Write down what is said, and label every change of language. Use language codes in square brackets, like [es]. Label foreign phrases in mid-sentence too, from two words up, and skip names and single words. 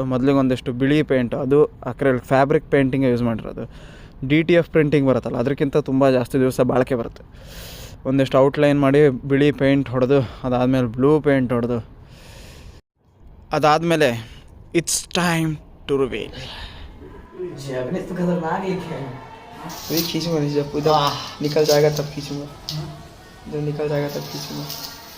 [kn] ಮೊದಲಿಗೆ ಒಂದಿಷ್ಟು ಬಿಳಿ ಪೇಂಟು, ಅದು [en] acrylic fabric painting use [kn] ಮಾಡಿರೋದು. DTF ಪ್ರಿಂಟಿಂಗ್ ಬರುತ್ತಲ್ಲ, ಅದಕ್ಕಿಂತ ತುಂಬ ಜಾಸ್ತಿ ದಿವಸ ಬಾಳಿಕೆ ಬರುತ್ತೆ. ಒಂದಿಷ್ಟು ಔಟ್ಲೈನ್ ಮಾಡಿ ಬಿಳಿ ಪೇಂಟ್ ಹೊಡೆದು, ಅದಾದಮೇಲೆ [en] blue paint [kn] ಹೊಡೆದು, ಅದಾದಮೇಲೆ [en] it's time to reveal. [hi] अपने तो खतरनाक लिखे हैं. अभी खींचूंगा नहीं, जब उधर निकल जाएगा तब खींचूंगा, जब निकल जाएगा तब खींचूंगा.